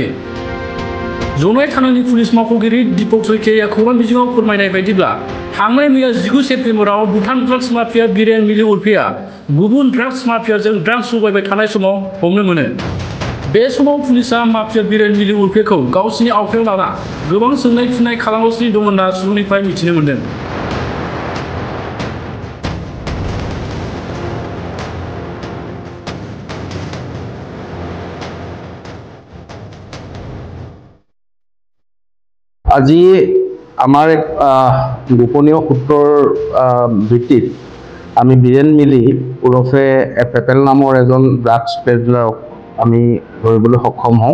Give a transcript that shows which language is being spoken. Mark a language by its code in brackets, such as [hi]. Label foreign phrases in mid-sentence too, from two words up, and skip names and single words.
[brx] जनाय थानानि पुलिस मावख'गिरि दीपक सयखियाया खौरां बिजोङाव फोरमायनाय बायदिब्ला थांनाय मैया 19 सेप्तेम्बराव दुथां ड्राग्स माफिया बिरेन मिलिं उर्फेआ गुबुन ड्राग्स माफियाजों ड्राग्स जगायबाय थानाय समाव हमनो मोनो। बे समाव पुलिसा माफिया बिरेन मिलिं उर्फेखौ गावसिनि आवथायाव लाना गोबां सोंनाय फिननाय खालामगासिनो दं होनना सुलुंनिफ्राय मिथिनो मोन्दों। [as] আজি আমাৰ এক গোপনীয় সূত্ৰৰ ভিত্তিত আমি বীৰেন মিলি ওৰফে পেপেল নামৰ এজন ড্ৰাগছ পেডলাৰক আমি ধৰিবলৈ সক্ষম হওঁ।